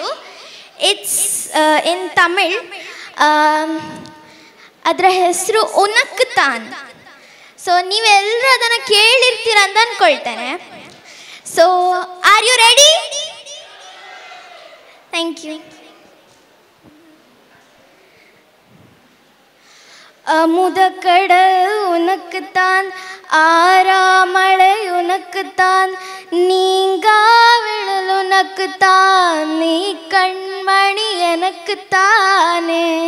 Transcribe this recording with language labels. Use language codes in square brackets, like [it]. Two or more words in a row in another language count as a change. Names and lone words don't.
[en] It's in Tamil. [kn] ಅದರ ಹೆಸರು ಉನಕ್ ತಾನ್. ಸೊ ನೀವೆಲ್ಲರೂ ಅದನ್ನು ಕೇಳಿರ್ತೀರ ಅಂತ ಅಂದ್ಕೊಳ್ತೇನೆ. [en] So are you ready? Thank you. [ta] அமுத கடல் உனக்குத்தான் ஆறாமழையு நக்குத்தான் நீங்காவிழலு நக்குத்தான் நீ கண்மணி எனக்குத்தானே